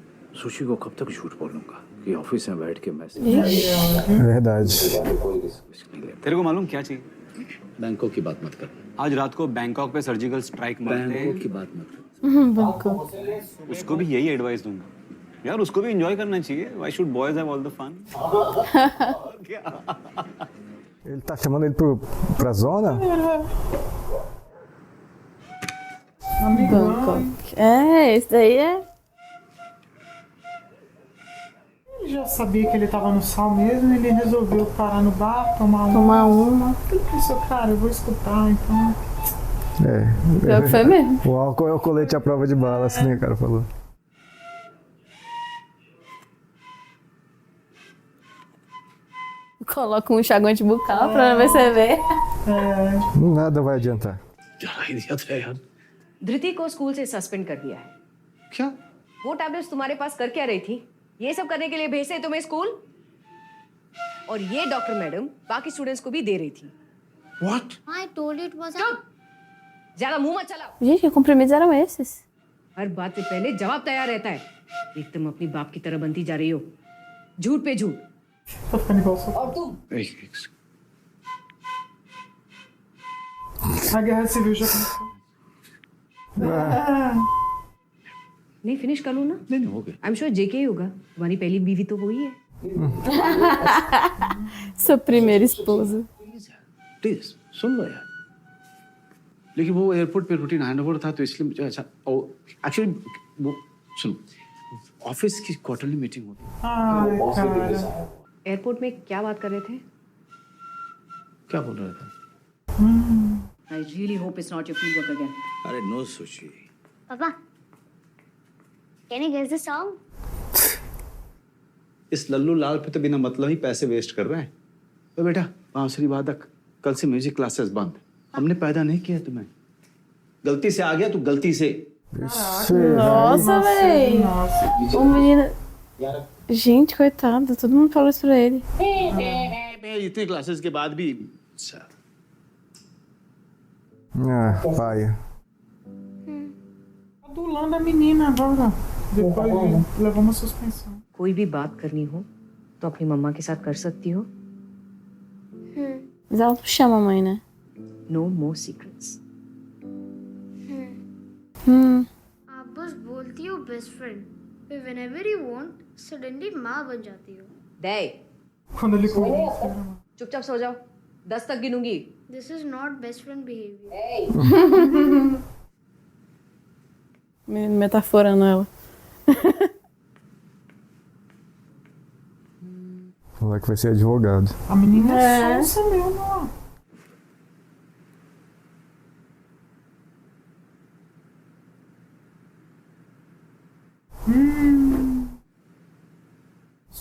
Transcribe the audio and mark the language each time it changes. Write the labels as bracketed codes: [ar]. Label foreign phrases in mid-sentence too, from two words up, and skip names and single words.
[hi] सुशी को कब तक झूठ बोलूंगा कि ऑफिस में बैठ के मैसेज। [pt] Verdade. [hi] तेरे को मालूम क्या चाहिए? बैंकॉक की बात मत कर। आज रात को बैंकॉक पे [en] surgical strike [hi] मारते हैं। बैंकॉक की बात मत कर। उसको भी यही एडवाइस दूंगा। यार उसको भी एंजॉय करना चाहिए। [en] Why should boys have all the fun? [pt] Ele tá chamando ele pra zona? Bangkok. É, esse daí é. Ele já sabia que ele estava no sal mesmo, ele resolveu parar no bar, tomar uma. Ele pensou, cara, eu vou escutar, então. Pior que foi mesmo. O álcool é o colete à prova de bala, assim, né, o cara falou. Coloca um enxaguante bucal pra ver se vê. Nada vai adiantar. [hi] धृति को स्कूल से सस्पेंड कर दिया है। क्या? वो टैबलेट्स तुम्हारे पास कर क्या रही थी? ये सब करने के लिए भेजते तुम्हें स्कूल? और ये [en] doctor madam [hi] बाकी स्टूडेंट्स को भी दे रही थी। [en] What? I told you it was a... [hi] ज्यादा मुंह मत चलाओ। [pt] Gente, que comprimidos eram esses? [hi] हर बात से पहले जवाब तैयार रहता है। एकदम अपनी बाप की तरह बनती जा रही हो। झूठ पे झूठ। और तुम? [pt] A guerra civil já começou. [hi] नहीं फिनिश कर लूँ ना? नहीं हो गया। [en] I am sure [hi] जेके ही होगा, तुम्हारी पहली बीवी तो वही है। [pt] Sua primeira esposa. [hi] प्लीज सुन लो यार। लेकिन वो एयरपोर्ट पे [en] routine handover [hi] था तो इसलिए मुझे अच्छा एक्चुअली वो सुनो ऑफिस की [en] quarterly meeting [hi] होती है। एयरपोर्ट में क्या बात कर रहे थे? क्या बोल रहा था? [en] I really hope it's not your field work again. [hi] अरे नो सुशी। पापा, [en] can you guess the song? [hi] इस लल्लू लाल पे तो बिना मतलब ही पैसे वेस्ट कर रहे हैं। तो बेटा बांसुरी वादक, कल से [en] music classes [hi] बंद। हमने पैदा नहीं किया तुम्हें, गलती से आ गया तू, गलती से। [pt] Nossa, véi. O menino. Gente, coitado, todo mundo falou isso pra ele. [hi] इतने क्लासेस के बाद भी [pt] paia. Adulando a menina agora. Depois levou uma suspensão. [hi] कोई भी बात करनी हो तो अपनी मम्मा के साथ कर सकती हो। [pt] Mas ela não chama a mãe, né? [en] No more secrets. [hi] आप बस बोलती हो [en] best friend, [hi] फिर [en] whenever you want, suddenly [hi] माँ बन जाती हो। दे। [pt] Quando ele começa. [hi] चुपचाप सो जाओ, 10 तक गिनूंगी। [en] This is not best friend behavior. [pt] Menino metaforando ela. O moleque vai ser advogado. A menina é sonsa mesmo, ó. Os